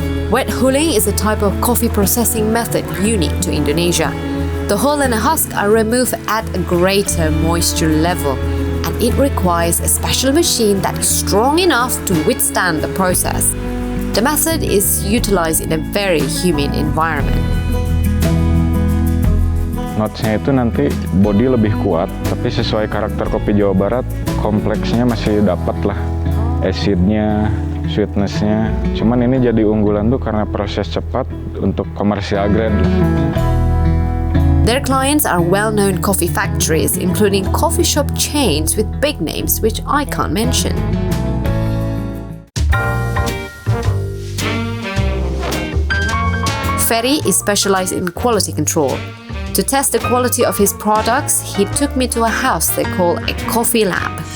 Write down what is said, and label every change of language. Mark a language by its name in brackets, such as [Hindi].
[English] Wet hulling is a type of coffee processing method unique to Indonesia. The hull and the husk are removed at a greater moisture level, and it requires a special machine that is strong enough to withstand the process. The method is utilized in a very humid environment. [Indonesian] Notesnya itu nanti body lebih kuat, tapi sesuai karakter kopi Jawa Barat, kompleksnya masih dapat lah. Acidnya, sweetnessnya. Cuman ini jadi unggulan tuh karena proses cepat untuk komersial grade. [English] Their clients are well-known coffee factories, including coffee shop chains with big names which I can't mention. Ferry is specialized in quality control. To test the quality of his products, he took me to a house they call a coffee lab.